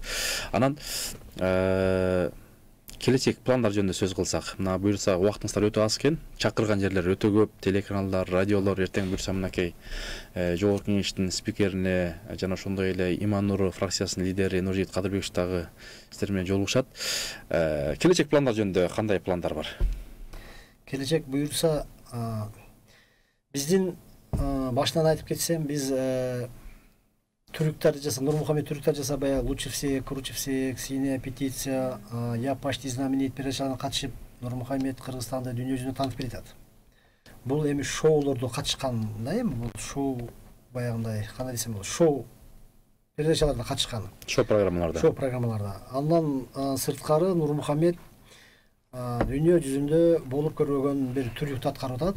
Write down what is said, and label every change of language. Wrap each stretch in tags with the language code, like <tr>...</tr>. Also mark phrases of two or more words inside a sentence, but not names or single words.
<ky>Анан келечек пландар жөнүндө сөз кылсак, мына буйрса убактыңыздар өтө аз экен, чакырган жерлер өтө көп, телеканалдар, радиолор эртең буйрса мынакей жогорку кеңештин спикерине жана ошондой эле Иман Нуру фракциясынын лидери Нуржигит Кадырбекович дагы сиздер менен жолугушат. Келечек пландар жөнүндө кандай пландар бар? Келечек буйрса биздин башынан айтып кетсем, биз түрүктөрдү жаса, Нурмухаммад түрүктөр жаса, баягы лучше всех, круче всех, синяя петиция, я почти знаменит передачаларына катышып, Нурмухаммад Кыргызстанды дүйнө жүзүнө таанытып келатат. Бул эми шоулордо катышкан да, эми бул шоу баягындай, кандай десем болот, шоу передачаларда катышкан. Шоу программаларда. Андан сырткары Нурмухаммад дүйнө жүзүндө болуп көрбөгөн бир түрүктү аткарып атат.</ky>